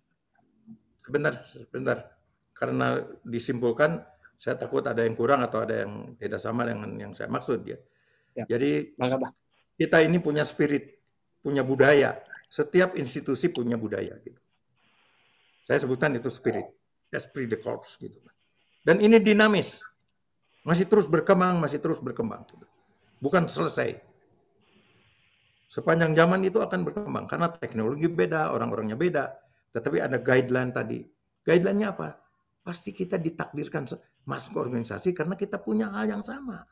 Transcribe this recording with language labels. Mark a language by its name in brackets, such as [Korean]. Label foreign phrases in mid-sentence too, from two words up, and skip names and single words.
[Indonesian] Sebentar. Karena disimpulkan, saya takut ada yang kurang atau ada yang tidak sama dengan yang saya maksud ya. Jadi kita ini punya spirit, punya budaya. Setiap institusi punya budaya. Gitu. Saya sebutkan itu spirit, [French] esprit de corps gitu. [Indonesian] Dan ini dinamis. Masih terus berkembang. Bukan selesai. Sepanjang zaman itu akan berkembang. Karena teknologi beda, orang-orangnya beda. Tetapi ada guideline tadi. Guideline-nya apa? Pasti kita ditakdirkan masuk ke organisasi karena kita punya hal yang sama.